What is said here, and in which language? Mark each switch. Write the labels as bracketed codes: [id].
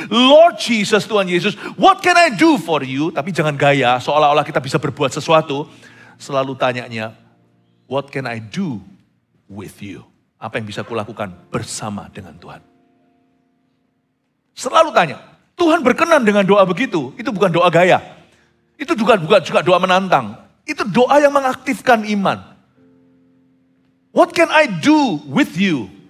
[en] Lord Jesus, Tuhan Yesus, what can I do for you? [id] Tapi jangan gaya seolah-olah kita bisa berbuat sesuatu. [en] Selalu tanyanya, what can I do with you? [id] Apa yang bisa kulakukan bersama dengan Tuhan? Selalu tanya. Tuhan berkenan dengan doa begitu. Itu bukan doa gaya. Itu juga doa menantang. Itu doa yang mengaktifkan iman. What can I do with you?